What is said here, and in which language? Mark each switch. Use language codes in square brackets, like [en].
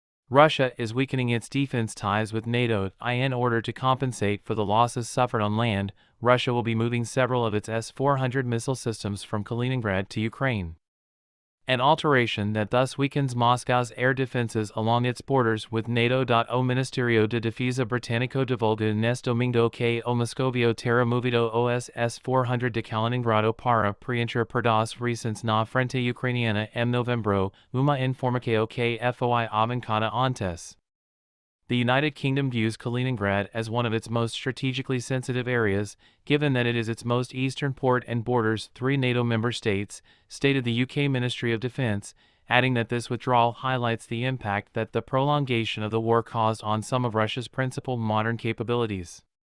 [en] Russia is weakening its defense ties with NATO. In order to compensate for the losses suffered on land, Russia will be moving several of its S-400 missile systems from Kaliningrad to Ukraine. An alteration that thus weakens Moscow's air defenses along its borders with NATO. [pt] O Ministerio de Defensa Británico divulga neste domingo que o Moscovio terá movido os S-400 de Kaliningrado para preencher perdas recentes na frente ucraniana em novembro, uma informação que foi avançada antes. [en] The United Kingdom views Kaliningrad as one of its most strategically sensitive areas, given that it is its most eastern port and borders 3 NATO member states, stated the UK Ministry of Defence, adding that this withdrawal highlights the impact that the prolongation of the war caused on some of Russia's principal modern capabilities.